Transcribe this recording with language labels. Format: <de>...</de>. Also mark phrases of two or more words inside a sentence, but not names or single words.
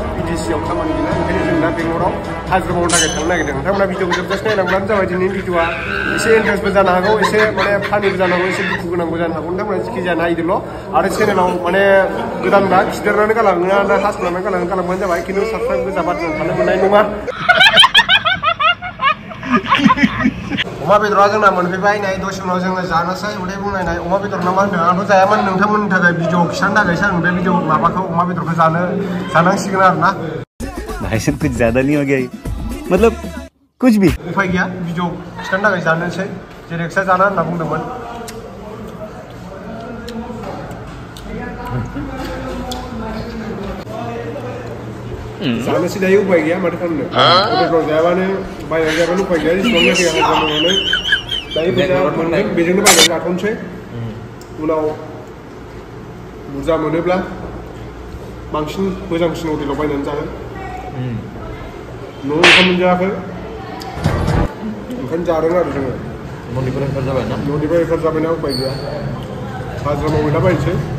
<brx>बिटिसिआव खामानि गैला ओंखायनो जों दा बेंगलराव हाजिरा मावनो थाखाय थांनो नागिरदों नोंथांमोना भिडिअखौ जोबजासे नायलांब्लानो जाबाय दिनैनि भिडिअआ एसे इन्टारेस्टबो जानो हागौ एसे माने फानिबो जानो हागौ एसे दुखु गोनांबो जानो हागौ नोंथांमोना जिखि जाया नायदोल' आरो चेनेलाव माने गोदानबा खिदेरनानै गालाङो ना हासनानै गालांबानो जाबाय खिन्थु साबसक्राइब गोजाबा जों थानो मोननाय नङा अमा बेदरा जोंना मोनफैबाय नै दसे उनाव जोङो जानोसै उदै बुंलायनाय अमा बेदर ना मा होनदों आंथ' जायामोन नोंथांमोननि थाखाय भिडिअ खिथानो थाखायसो आं बे भिडिअ माबाखौ अमा बेदरखौ जानांसिगोन आरो ना</brx> <hi>भाई साहब कुछ ज्यादा नहीं हो गया मतलब कुछ भी</hi> <brx>उफाय गैया भिडिअ खिथानो थाखाय जानोसै जेरै एक्सट्रा जाना होनना बुंदोंमोन जानोसै दायो उफाय गैया माथो खालामनो हटेलफ्राव जायाबानो बायनानै जायाबानो उफाय गैया जेसेबां नाखि हाजिरा मावनानै दायो बेजोंनो बायनानै जाथ'नोसै उनाव बुरजा मोनोब्ला बांसिन मोजांसिन हटेलाव बायनानै जागोन न'आव ओंखाम मोनजायाखै ओंखायनो जादों आरो जोङो न'निफ्राय ओंखारजाबायना उफाय गैया हाजिरा मावहैलाबायनोसै</brx>